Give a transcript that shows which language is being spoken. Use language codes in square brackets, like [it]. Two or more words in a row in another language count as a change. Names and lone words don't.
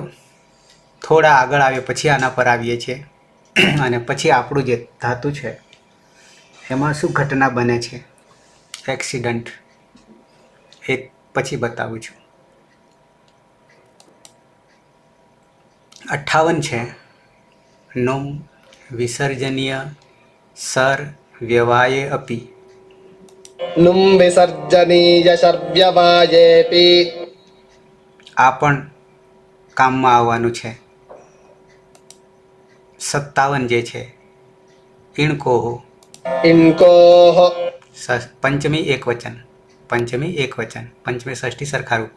[gu] થોડા આગળ આવે પછી આના પર આવીએ છીએ, અને પછી આપણું જે ધાતુ છે એમાં શું ઘટના બને છે, એક્સિડન્ટ, એ પછી બતાવું છું. 58 છે. [sa] नुम् विसर्जनीय शर् व्यवाये अपि. नुं विसर्जनीय शर्व्यवायेऽपि. [gu] આ પણ કામમાં આવવાનું છે. 57 જે છે ઈણકોહો, [sa] इन्कोः [gu] પંચમી એકવચન, પંચમી એકવચન, પંચમી ષષ્ઠી સરખા રૂપો.